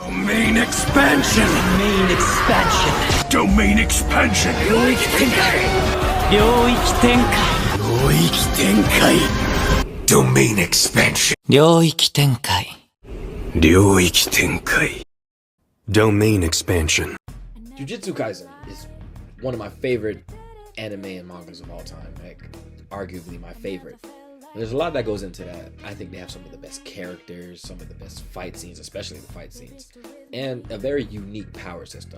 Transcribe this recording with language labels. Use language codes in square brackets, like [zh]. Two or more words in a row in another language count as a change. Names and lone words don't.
[en] Domain expansion! Main expansion. Domain expansion! [ja] 領域展開。領域展開。領域展開 [en] Domain expansion! [ja] 領域展開。領域展開 [en] Domain expansion. Jujutsu Kaisen is one of my favorite anime and mangas of all time, like arguably my favorite. And there's a lot that goes into that. I think they have some of the best characters, some of the best fight scenes, especially the fight scenes, and a very unique power system.